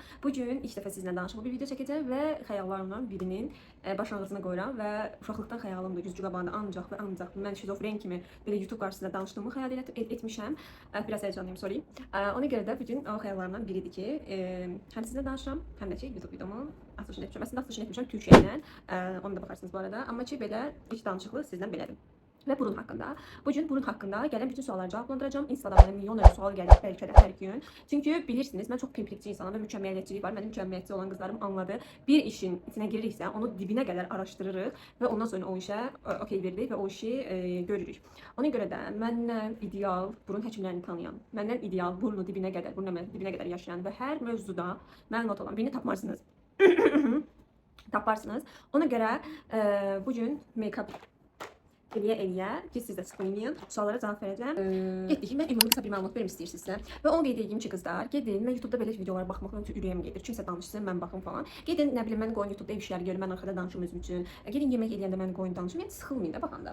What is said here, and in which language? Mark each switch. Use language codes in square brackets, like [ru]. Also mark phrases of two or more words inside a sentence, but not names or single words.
[az] Bugün ilk dəfə sizinlə danışıq bir video çəkəcəm və xəyallarımdan birinin başlanğıcına qoyuram və uşaqlıqdan xəyalımdır, güzgü qabağında ancaq mən şizofren kimi belə YouTube qarşısında danışdığımı xəyal etmişəm. Biraz həyecanlıyım, sorry. Ona görə də bugün o xəyallarımdan biridir ki, həm sizinlə danışıram, həm də ki YouTube videomu açılışını etmişəm. Əslində açılışını etmişəm Türkiyə ilə, onu da baxarsınız bu arada. Amma ki belə ilk danışıqlı sizdən belədir. [tr] Ve burun hakkında. Bugün burun hakkında gelen bütün soruları cevaplandıracağım. Instagram'da milyonlarca sual gelir belki de her gün. Çünkü bilirsiniz ben çok pimplikçi insanım ve mükemmeliyetçilik var. Benim mükemmeliyetçi olan kızlarım anladı. [az] Bir işin içine giririksə onu [tr] dibine kadar [az] araştırırıq ve ondan sonra o işe okey veririk ve o işi görürük. Ona göre de məndən ideal burun həkimlərini tanıyan, məndən ideal burnu [tr] dibine kadar [az] yaşayan ve her mövzuda məlumat olan birini tapmarsınız. Taparsınız. Ona göre bugün make-up eləyə ki, siz də sıxılmayın, suallara cavab verəcəm. Getdik ki, mən ümumi qısa bir məlumat verim istəyirsinizsə. Və onu qeyd edeyim ki, qızlar, gedin, mən YouTube'da belə videolar baxmaqdan ötürü ürəyim gedir. Kimsə danışsın, mən baxım falan. Gedin, nə bilim, mən qoyun YouTube'da ev işləri görüm, mən arxada danışım özüm üçün. Gedin yemək eləyəndə mən qoyun danışım. Yəni sıxılmayın da baxanda.